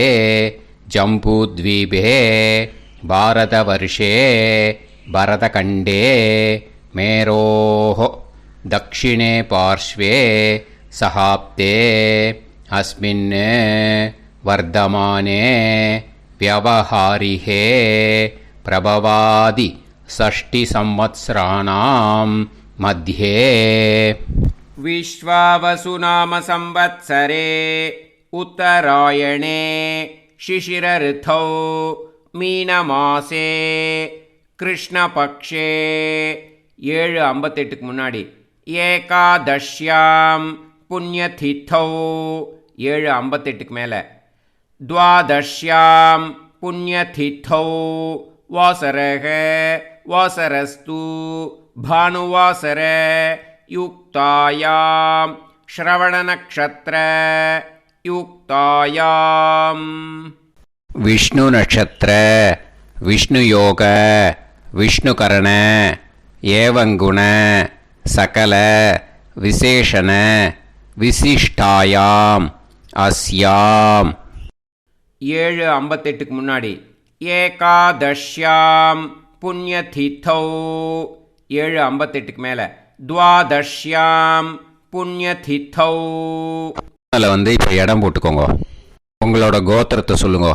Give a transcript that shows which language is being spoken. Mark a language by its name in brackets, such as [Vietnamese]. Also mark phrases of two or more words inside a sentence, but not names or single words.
[Sanskrit] जम्बूद्वीपे भारतवर्षे भरतखण्डे मेरोः दक्षिणे पार्श्वे शकाब्दे अस्मिन् वर्तमाने व्यवहारिहे प्रभवादि षष्टि संवत्सराणां मध्ये. विश्वावसु नाम संवत्सरे उत्तरायणे शिशिर ऋतौ मीनमासे कृष्णपक्षे 7:58 முன்னாடி एकादश्यां पुण्यतिथौ 7:58 மேலே द्वादश्यां पुण्यतिथौ वासरः वासरस्तु भानुवासर युक्तायां श्रवणनक्षत्र युक्तायां. विष्णु नक्षत्र विष्णु योग विष्णुकरण एवं गुण सकल विशेषण विशिष्टायां अस्यां. 7:58 முன்னாடி एकादश्यां पुण्यतिथौ 7:58 மேலே द्वादश्यां पुण्यतिथौ. [Tamil] அதில் இப்போ இடம் போட்டுக்கோங்க. உங்களோட கோத்திரத்தை சொல்லுங்க.